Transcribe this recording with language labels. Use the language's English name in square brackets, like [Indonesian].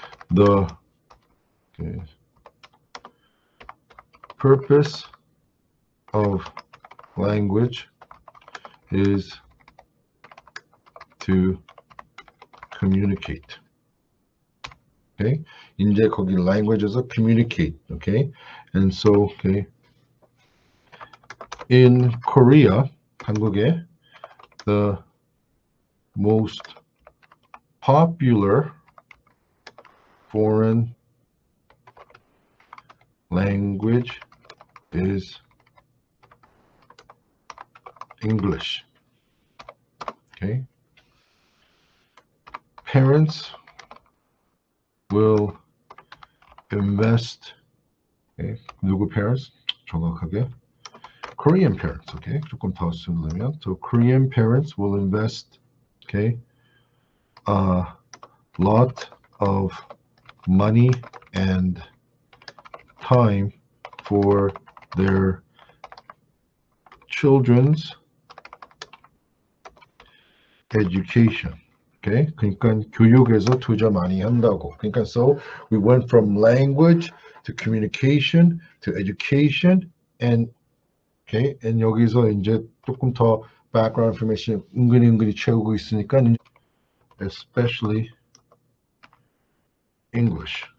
[English] The purpose of language is to communicate. Okay. [Korean] 이제 거기 language에서 communicate. [English] Okay. And so, okay. In Korea, [Korean] 한국에 [English] the most popular foreign language is English. Okay. Parents will invest. Okay. 누구 parents? [Korean] 정확하게. [English] Korean parents. Okay. [Korean] 조금 더 쓰려면. [English] So Korean parents will invest. Okay. A lot of money and time for their children's education. [Korean] Okay, 그러니까 교육에서 투자 많이 한다고. [English] 그러니까 so we went from language to communication to education and okay, and [Korean] 여기서 이제 조금 더 [English] background information [Korean] 은근히 채우고 있으니까 [English] especially English.